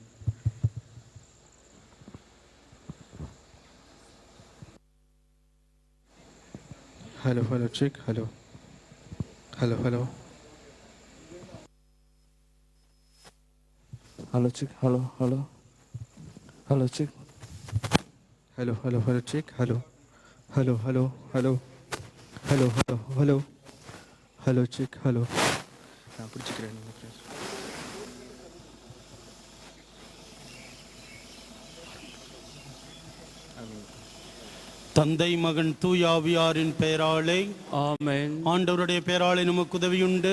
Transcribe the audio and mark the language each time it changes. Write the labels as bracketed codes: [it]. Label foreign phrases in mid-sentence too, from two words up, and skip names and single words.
[en] Hello, chick, hello. Hello, check. Hello, hello. Hello, check. Hello, hello, hello, check. Hello. Hello, hello, hello. Hello, hello, hello. Hello, check. Hello. [ta] நான் பிடிச்சிக்கிறேன். தந்தை மகன் தூயாவியாரின் பெயராலே ஆமென். ஆண்டவருடைய பெயராலே நமக்கு உதவியுண்டு.